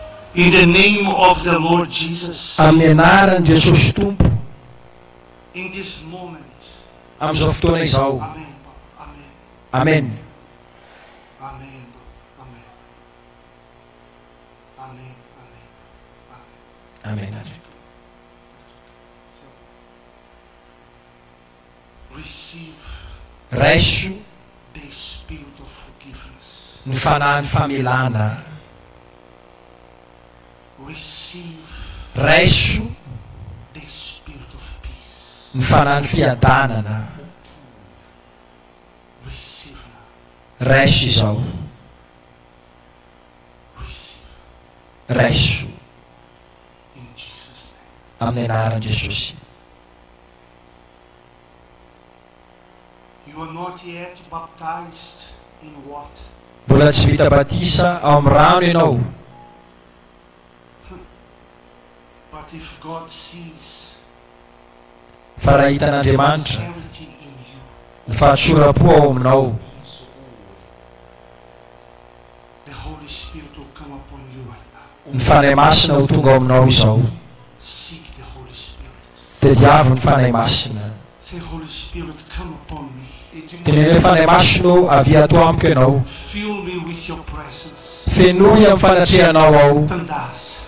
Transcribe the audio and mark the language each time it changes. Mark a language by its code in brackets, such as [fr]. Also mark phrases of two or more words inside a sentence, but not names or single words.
[en] In the name of the Lord Jesus. [mg] Amin'ny anaran'i Jesosy Tompo, [en] In this moment. [mg] amin'izao fotoana izao. [en] Amen. Amen. Amen. Amen. Amen. Amen. Amen. Amen. Receive [mg] Raiso [en] the spirit of forgiveness. [mg] ny fanahy ny famelana. [en] Receive [mg] Raiso [en] the spirit of peace. [mg] ny fanahy ny fiadanana. [en] Receive now. [mg] Raiso izao. [en] Receive [mg] Raiso [en] in Jesus' name. [mg] amin'ny anaran'i Jesosy. [en] You are not yet baptized in water. [mg] Mbola tsy vita batisa ao amin'ny rano ianao. [en] But if God sees [mg] Fa raha hitan'Andriamanitra [en] sincerity in you, [mg] ny fahatsoram-po ao aminao, [en] the Holy Spirit will come upon you right now. [mg] ny fanahy masina ho tonga ao aminao izao. [en] Seek the Holy Spirit. [mg] Tediavo ny fanahy masina. [en] Say, Holy Spirit, come upon me. [mg] Tenene fanahy masina avy ato amiko ianao. [en] Fill me with your presence. [mg] Fenoy amin'ny fanatrehanao ao. Tandas.